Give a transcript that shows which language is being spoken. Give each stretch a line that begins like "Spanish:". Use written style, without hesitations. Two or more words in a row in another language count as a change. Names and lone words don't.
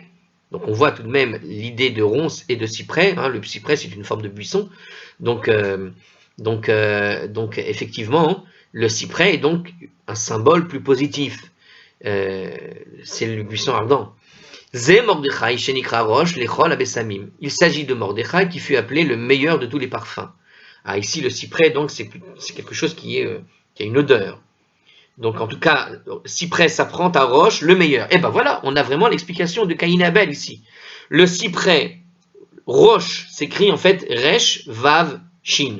French: Donc on voit tout de même l'idée de ronces et de cyprès. Le cyprès c'est une forme de buisson. Donc effectivement, le cyprès est donc un symbole plus positif. C'est le buisson ardent.
Hebrew: זה מרדכי שנקרא ראש לכל הבשמים.
French: Il s'agit de Mordechai qui fut appelé le meilleur de tous les parfums. Ici le cyprès donc c'est quelque chose qui est qui a une odeur. Donc en tout cas, cyprès s'apprend à roche, le meilleur. Et ben voilà, on a vraiment l'explication de Caïn et Abel ici. Le cyprès, roche, s'écrit en fait
Hebrew: ריש, וו, שין.